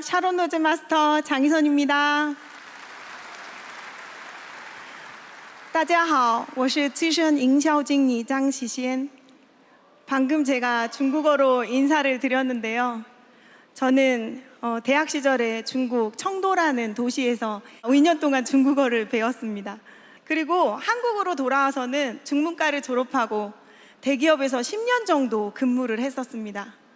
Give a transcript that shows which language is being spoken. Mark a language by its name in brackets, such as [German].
[Korean] 샤론 로즈 마스터 장희선입니다. [Chinese] 大家好，我是资深营销经理张喜仙. [Korean] 방금 제가 중국어로 인사를 드렸는데요. 저는 대학 시절에 중국 청도라는 도시에서 2년 동안 중국어를 배웠습니다. 그리고 한국으로 돌아와서는 중문과를 졸업하고 대기업에서 10년 정도 근무를 했었습니다.